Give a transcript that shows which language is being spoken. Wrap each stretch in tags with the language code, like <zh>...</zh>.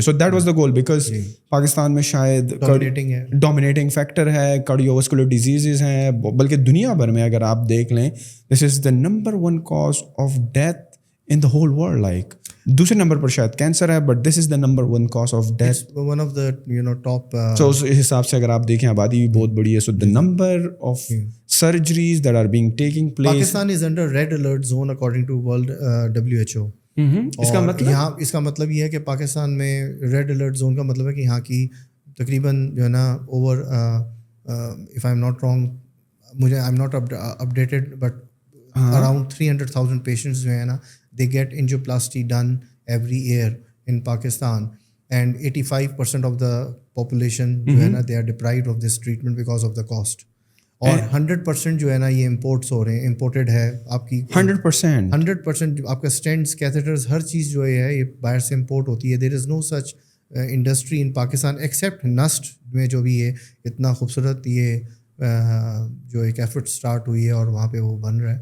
<en>so that was the goal, because</en> <ur>Pakistan میں شاید dominating factor ہے, کارڈیو واسکولر ڈیزیزز ہیں, بلکہ دنیا بھر میں اگر آپ دیکھ لیں</ur> <en>This is the number 1 cause of death in the whole world. like</en> <ur>دوسرے نمبر پر شاید کینسر ہے,</ur> <en>But this is the number 1 cause of death. It's one of the top. So</en> <ur>اس حساب سے اگر آپ دیکھیں آبادی بھی بہت بڑی ہے,</ur> <en>so the number of surgeries that are being taking place. Pakistan is under red alert zone according to World WHO.</en> <ur>اس کا مطلب یہاں اس کا مطلب یہ ہے کہ پاکستان میں ریڈ الرٹ زون کا مطلب ہے کہ یہاں کی تقریباً جو ہے نا over,</ur> <en>if I'm not wrong,</en> <ur>مجھے</ur> <en>I'm not updated, but around 300,000 patients جو ہے نا they get angioplasty done every year in Pakistan, and 85% of the population جو ہے نا they are deprived of this treatment because of the cost.</en> <ur>اور 100% جو ہے نا یہ امپورٹس ہو رہے ہیں, امپورٹیڈ ہے آپ کی 100% آپ کا اسٹینٹس, کیتھیٹرز, ہر چیز جو ہے یہ باہر سے امپورٹ ہوتی ہے.</ur> <en>there is no such industry in Pakistan except</en> <ur>نسٹ میں جو بھی ہے اتنا خوبصورت یہ جو ایک ایفرٹ اسٹارٹ ہوئی ہے اور وہاں پہ وہ بن رہا ہے.</ur>